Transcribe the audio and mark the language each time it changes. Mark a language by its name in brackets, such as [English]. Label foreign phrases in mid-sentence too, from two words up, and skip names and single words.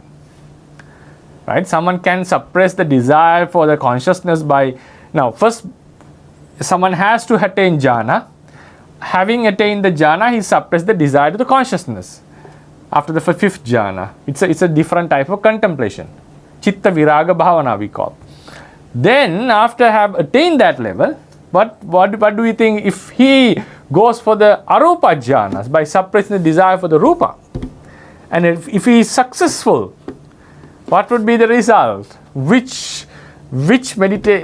[English] Right? Someone can suppress the desire for the consciousness by, now first someone has to attain jhana. Having attained the jhana, he suppresses the desire to the consciousness. After the fifth jhana, it's a different type of contemplation. [Pali] Chitta viraga bhavana [English] we call. Then after have attained that level, what do we think if he goes for the [Pali] arupa jhanas [English] by suppressing the desire for the rupa? And if he is successful, what would be the result? Which meditate?